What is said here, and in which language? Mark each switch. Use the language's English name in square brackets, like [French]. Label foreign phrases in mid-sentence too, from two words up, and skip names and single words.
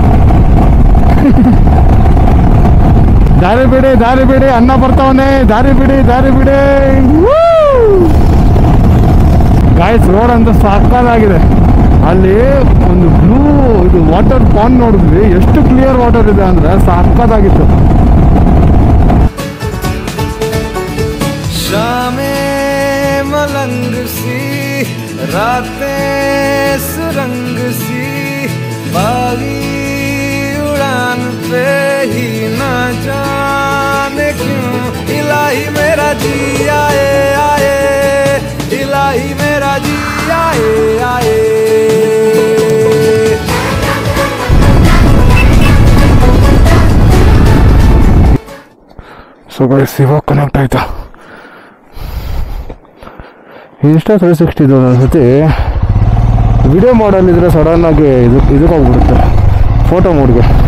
[Kannada] ದಾರಿ ಬಿಡಿ ಅನ್ನ ಬರ್ತಾವನೆ, ದಾರಿ ಬಿಡಿ. ಗಾಯ್ಸ್, ರೋಡ್ ಅಂತ ಸಾಕಾಗಿದೆ. ಅಲ್ಲಿ ಒಂದು ಬ್ಲೂ ಇದು [English] water pond [Kannada] ನೋಡಿದ್ವಿ. ಎಷ್ಟು [English] clear water [Kannada] ಇದೆ ಅಂದರೆ ಸಾಕಾಗಿತ್ತು. [Hindi] शामें मलंग सी रातें सुरंग सी बागी उड़ान पे ही ना जाने क्यों इलाही मेरा जी आए आए, इलाही मेरा जी आए आए. [Kannada] ಸೊ ಗೈಸ್, ಇವಾಗ ಕನೆಕ್ಟ್ ಆಯ್ತಾ ಇನ್ಸ್ಟಾ 360 ಒಂದೊಂದ್ಸತಿ ವಿಡಿಯೋ ಮಾಡಲ್ಲಿದ್ರೆ ಸಡನ್ನಾಗಿ ಇದಕ್ಕೆ ಹೋಗ್ಬಿಡುತ್ತೆ [English] photo mode.